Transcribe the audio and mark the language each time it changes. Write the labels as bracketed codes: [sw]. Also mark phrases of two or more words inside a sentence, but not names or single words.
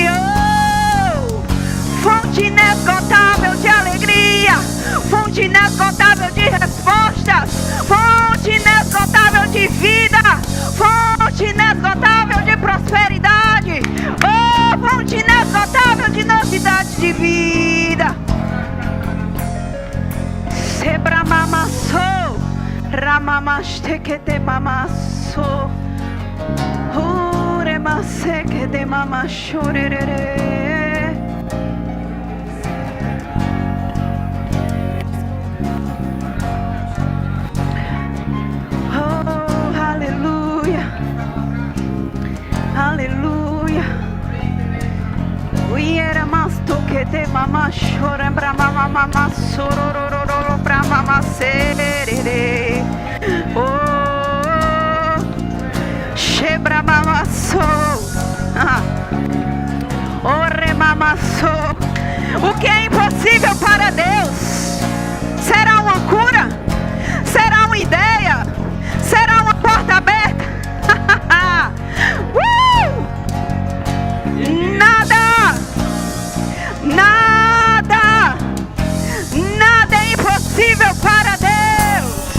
[pt] Oh, fonte inesgotável de alegria. Fonte inesgotável de respostas. Fonte inesgotável de vida. Fonte inesgotável de prosperidade. Oh, fonte inesgotável de novidade de vida. Sebra mamassou, ramamaste mamassou, uremasse que de mamachorere. Aleluia. Uiera masto que te mama chora bra mama sororororo bra mama serere. Oh, chebra mama so. Ore mama so. O que é impossível para Deus? Será uma cura? Será uma ideia? Será uma porta aberta? Nada é impossível para Deus.